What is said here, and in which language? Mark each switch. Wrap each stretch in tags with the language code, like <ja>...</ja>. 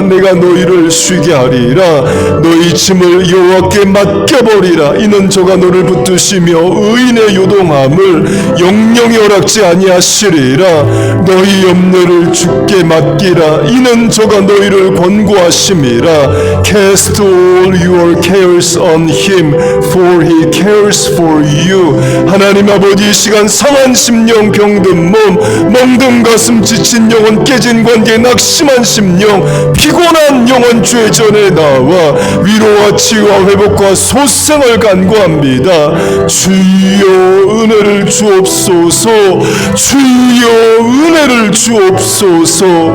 <ko>내가 너희를 쉬게 하리라. 너희 짐을 여호와께 맡겨버리라. 이는 저가 너를 붙드시며 의인의 요동함을 영영히 허락지 아니하시리라. 너희 염려를 주께 맡기라. 이는 저가 너희를 권고하심이라.</ko> <en>Cast all your cares on him, for he cares for you.</en> <ko>하나님 아버지, 이 시간 상한 심령, 병든 몸, 멍든 가슴, 지친 영혼, 깨진 관계, 낙심한 심령, 피곤한 영혼 주의 전에 나와 위로와 치유와 회복과 소생을 간구합니다. 주여 은혜를 주옵소서. 주여 은혜를 주옵소서.</ko>